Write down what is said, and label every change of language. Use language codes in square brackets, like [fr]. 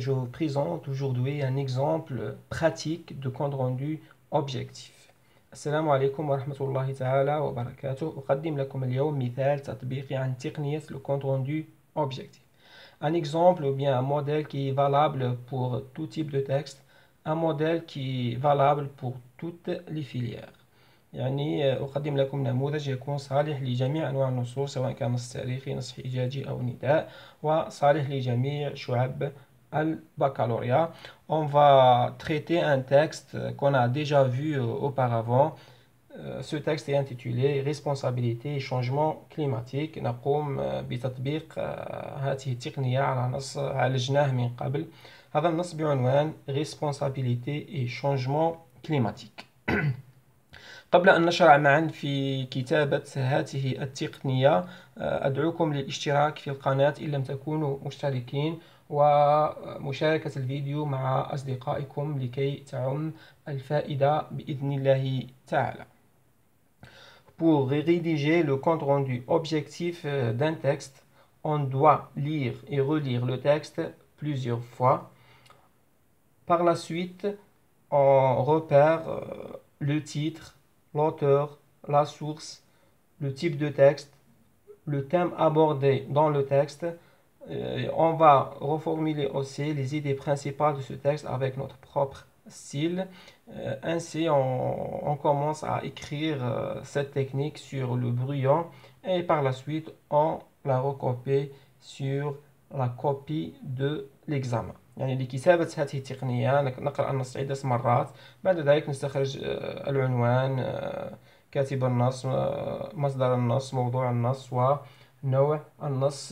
[fr] Je vous présente aujourd'hui un exemple pratique de compte rendu objectif. [ar] السلام عليكم ورحمة الله تعالى وبركاته. أقدم لكم اليوم مثال تطبيقي عن تقنية le compte rendu objectif. [fr] Un exemple ou bien un modèle qui est valable pour tout type de texte, un modèle qui est valable pour toutes les filières. [ar] يعني أقدم لكم نموذج يكون صالح لجميع أنواع النصوص سواء كان نص تاريخي نص حجاجي أو نداء وصالح لجميع شعب البccalauréat. [fr] On va traiter un texte qu'on a déjà vu auparavant. Ce texte est intitulé Responsabilité et changement climatique. [ar] نقوم بتطبيق هذه التقنية على نص عالجناه من قبل. هذا النص بعنوان [fr] Responsabilité et changement climatique. [ar] قبل أن نشرع معا في كتابة هذه التقنية أدعوكم للاشتراك في القناة إن لم تكونوا مشتركين ومشاركة الفيديو مع أصدقائكم لكي تعم الفائدة بإذن الله تعالى. [fr] Pour rédiger le compte rendu objectif d'un texte, on doit lire et relire le texte plusieurs fois. Par la suite, on repère le titre, l'auteur, la source, le type de texte, le thème abordé dans le texte. On va reformuler aussi les idées principales de ce texte avec notre propre style. Ainsi, on commence à écrire cette technique sur le brouillon et par la suite, on la recopie sur la copie de l'examen. [ar] يعني لكتابة هذه التقنية نقرأ النص عدة مرات. بعد ذلك نستخرج العنوان، كاتب النص، مصدر النص، موضوع النص ونوع النص.